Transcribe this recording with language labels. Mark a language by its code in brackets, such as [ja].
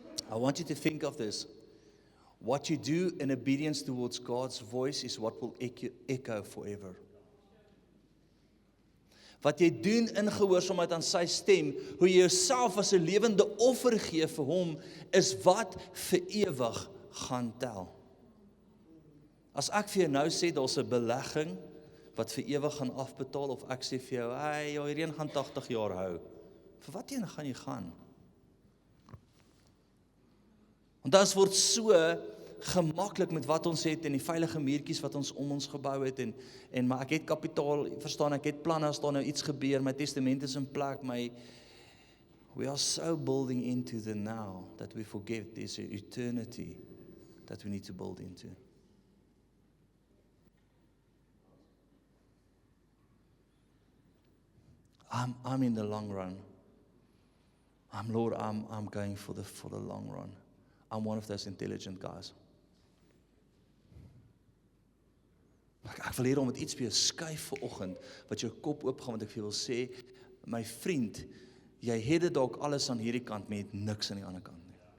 [en] I want you to think of this. What you do in obedience towards God's voice is what will echo forever. [af] Wat jy doen in gehoorsaamheid aan sy stem, hoe jy jouself as 'n lewende offer gee vir hom, is wat vir ewig gaan tel. As ek vir jou nou sê, daar's 'n belegging wat vir ewig gaan afbetaal, of ek sê vir jou, hey, hierdie een gaan 80 jaar hou. Vir wat een gaan jy gaan? Want dit word so gemaklik met wat ons het en die veilige muurtjies wat ons om ons gebou het en maar ek het kapitaal, verstaan, ek het planne as daar nou iets gebeur, my testament is in plek, [en] we are so building into the now that we forget there's an eternity that we need to build into. I'm in the long run. Lord, I'm going for the long run. I'm one of those intelligent guys. [af] Ek wil hier om met iets vir jou skuif vanoggend, wat jou kop oopgaan, want ek vir jou wil sê, my vriend, jy het dit dalk alles aan hierdie kant, maar jy het niks aan die ander kant nie.